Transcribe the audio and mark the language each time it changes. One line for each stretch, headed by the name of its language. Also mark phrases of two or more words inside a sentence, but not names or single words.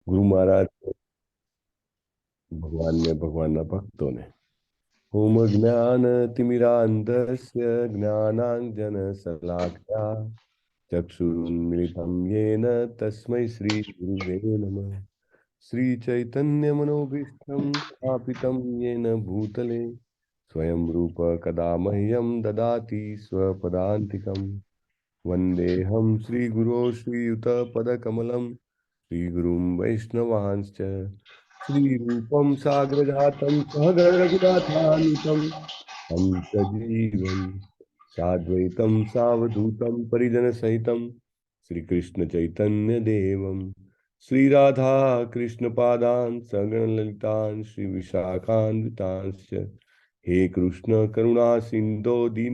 Gujarati: ગુરુ મહારાજ ભગવાનને ભગવાનના ભક્તોને
Sanskrit: ઓમ જ્ઞાન તિમિરાંધસ્ય જ્ઞાનાંજન શલાકયા ચક્ષુરુન્મિલિતમ યેન તસ્મૈ શ્રી ગુરુવે નમઃ શ્રી ચૈતન્ય મનોભીષ્ટં સ્થાપિतं યેન ભૂતલે સ્વયં રૂપ કદા મહ્યં દદાતિ સ્વપદાન્તિકં વંદેહં શ્રી ગુરો શ્રીયુત પદકમલં શ્રી ગુરુಂ વૈષ્ણવાંશ્ચ श्री रूपम सागर जातम सहगण रघुनाथान्वितम हम सजीवम साद्वैतम सावधूतम परिजन सहितम श्री कृष्ण चैतन्य देवम श्री राधा कृष्ण पादान सगण ललितान श्री विशाखान्वितांश्च हे कृष्ण करुणा सिंधो दीन